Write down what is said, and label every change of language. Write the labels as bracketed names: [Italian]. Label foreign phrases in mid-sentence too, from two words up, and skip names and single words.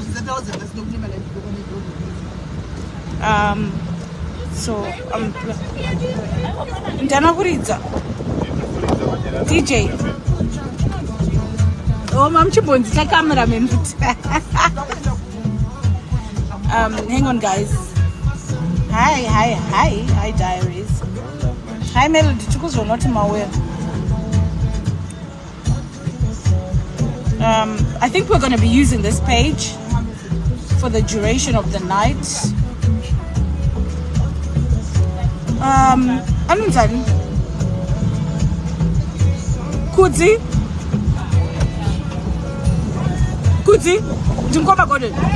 [English] So DJ. Oh, I'm chibonzi the cameraman. Hang on guys. Hi diaries. Hi Melody, you're not in my way. I think we're going to be using this page for the duration of the night. Anunzani Kudzi Jimkoba Gordon.